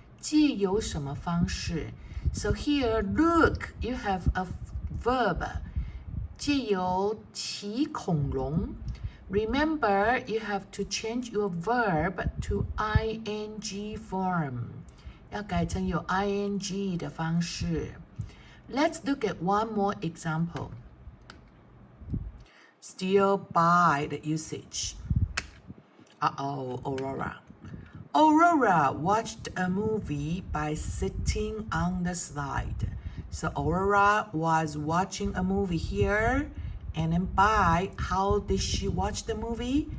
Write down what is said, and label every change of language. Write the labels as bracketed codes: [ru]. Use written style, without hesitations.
[zh] 借由什么方式? [en] So here, look, you have a verb. [zh] 借由骑恐龙. [en] Remember, you have to change your verb to ing form. [zh] 要改成有 ing 的方式. [en] Let's look at one more example. Still by the usage. Aurora. Aurora watched a movie by sitting on the slide. So Aurora was watching a movie here, and then by, how did she watch the movie?